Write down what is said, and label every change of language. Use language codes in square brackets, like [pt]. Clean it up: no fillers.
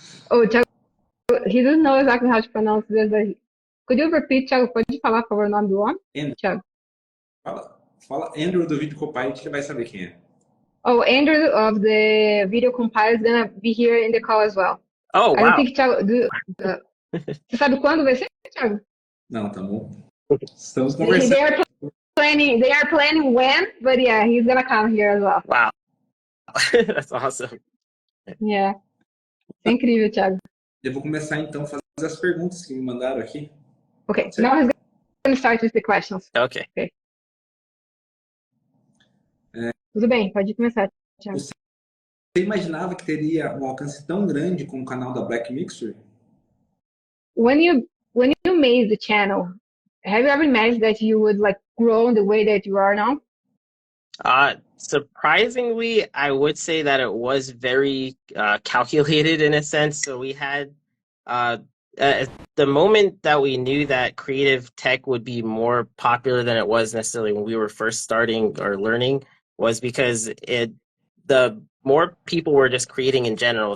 [en] Oh, Tiago, he doesn't know exactly how to pronounce this, but could you repeat, Tiago? [pt] Pode falar, por favor, o nome do homem? Tiago. Fala Andrew do vídeo Copilot, que ele vai saber quem é. [en] Oh, Andrew of the video compiler is gonna be here in the call as well. Oh, wow. I don't think, [pt] Tiago, você sabe quando vai ser, Tiago? Não, tá bom. Estamos conversando. [en] They are planning when, but yeah, he's gonna come here as well. Wow. That's awesome. [pt] Yeah. É incrível, Tiago. Eu vou começar então a fazer as perguntas que me mandaram aqui. [en] Okay, now he's gonna start with the questions. Okay. [pt] Tudo bem, pode começar, Tiago. Você imaginava que teria um alcance tão grande com o canal da Black Mixture? [en] When you made the channel, have you ever imagined that you would like grow in the way that you are now? Surprisingly, I would say that it was very calculated in a sense. So we had the moment that we knew that creative tech would be more popular than it was necessarily when we were first starting or learning was because the more people were just creating in general.